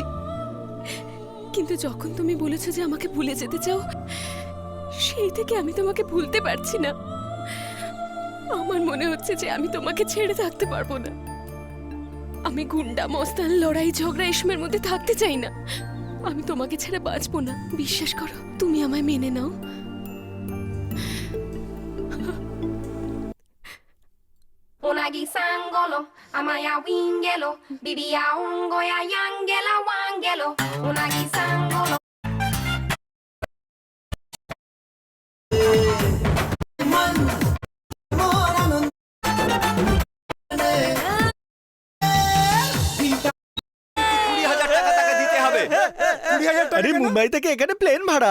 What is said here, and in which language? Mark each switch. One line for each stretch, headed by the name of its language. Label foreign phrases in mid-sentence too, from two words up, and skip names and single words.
Bangla: কিন্তু যখন তুমি বলেছো যে আমাকে ভুলে যেতে চাও, সেই থেকে আমি তোমাকে ভুলতে পারছি না। আমার মনে হচ্ছে যে আমি তোমাকে ছেড়ে থাকতে পারবো না। আমি গুন্ডা মস্তান লড়াই ঝগড়া এসবের মধ্যে থাকতে চাই না। আমি তোমাকে ছেড়ে বাঁচবো না, বিশ্বাস করো। তুমি আমায় মেনে নাও। Unagi sangolo, amaya wingelo, bibia ungo ya yangela wangelo. Unagi sangolo. আরে মুম্বাই থেকে এখানে প্লেন ভাড়া।